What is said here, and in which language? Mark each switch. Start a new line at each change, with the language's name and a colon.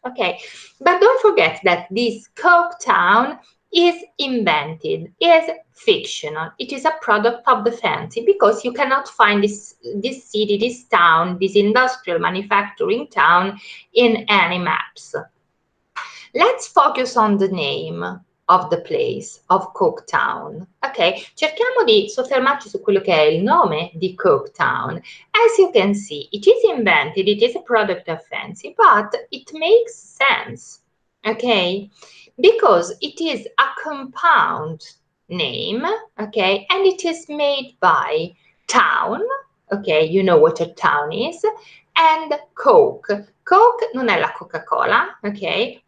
English: Okay, but don't forget that this Coketown is invented, is fictional. It is a product of the fancy because you cannot find this city, this town, this industrial manufacturing town in any maps. Let's focus on the name of the place, of Coketown.
Italian: Ok, cerchiamo di soffermarci su quello che è il nome di Coketown.
English: As you can see, it is invented, it is a product of fancy, but it makes sense, okay? Because it is a compound name, okay? And it is made by town, okay? You know what a town is, and Coke.
Italian: Coke non è la Coca-Cola, okay?